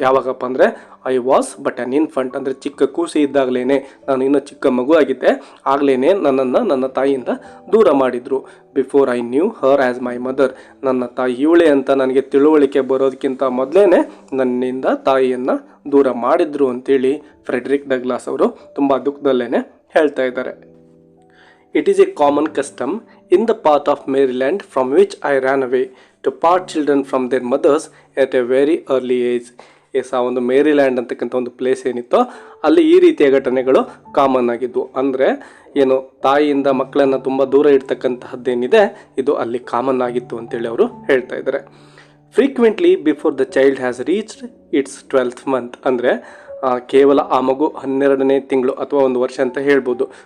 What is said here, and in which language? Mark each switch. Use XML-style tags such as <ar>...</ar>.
<kn>ಯಾವಾಗಪ್ಪ ಅಂದರೆ</kn> <en>I was but an infant,</en> <kn>ಅಂದರೆ ಚಿಕ್ಕ ಕೂಸಿ ಇದ್ದಾಗಲೇ, ನಾನು ಇನ್ನೂ ಚಿಕ್ಕ ಮಗು ಆಗಿದ್ದೆ ಆಗಲೇ ನನ್ನನ್ನು ನನ್ನ ತಾಯಿಯಿಂದ ದೂರ ಮಾಡಿದರು.</kn> <en>before I knew her as my mother,</en> <kn>ನನ್ನ ತಾಯಿ ಇವಳೆ ಅಂತ ನನಗೆ ತಿಳುವಳಿಕೆ ಬರೋದಕ್ಕಿಂತ ಮೊದಲೇ ನನ್ನಿಂದ ತಾಯಿಯನ್ನು ದೂರ ಮಾಡಿದ್ರು ಅಂತೇಳಿ ಫ್ರೆಡ್ರಿಕ್ ಡಗ್ಲಾಸ್ ಅವರು ತುಂಬ ದುಃಖದಲ್ಲೇ ಹೇಳ್ತಾ ಇದ್ದಾರೆ.</kn> <en>It is a common custom in the part of Maryland from which I ran away to part children from their mothers at a very early age.</en> <kn>ಆ ಒಂದು ಮೇರಿಲ್ಯಾಂಡ್ ಅಂತಕ್ಕಂಥ ಒಂದು ಪ್ಲೇಸ್ ಏನಿತ್ತೋ ಅಲ್ಲಿ ಈ ರೀತಿಯ ಘಟನೆಗಳು ಕಾಮನ್ ಆಗಿದ್ವು. ಅಂದರೆ ಏನು, ತಾಯಿಯಿಂದ ಮಕ್ಕಳನ್ನು ತುಂಬ ದೂರ ಇಡ್ತಕ್ಕಂತಹದ್ದೇನಿದೆ ಇದು ಅಲ್ಲಿ ಕಾಮನ್ ಆಗಿತ್ತು ಅಂತೇಳಿ ಅವರು ಹೇಳ್ತಾ ಇದ್ದಾರೆ.</kn> <en>frequently before the child has reached its 12th month,</en> <kn>ಅಂದರೆ ಕೇವಲ ಆ ಮಗು 12ನೇ ತಿಂಗಳು ಅಥವಾ 1 ವರ್ಷ ಅಂತ ಹೇಳ್ಬೋದು.</kn>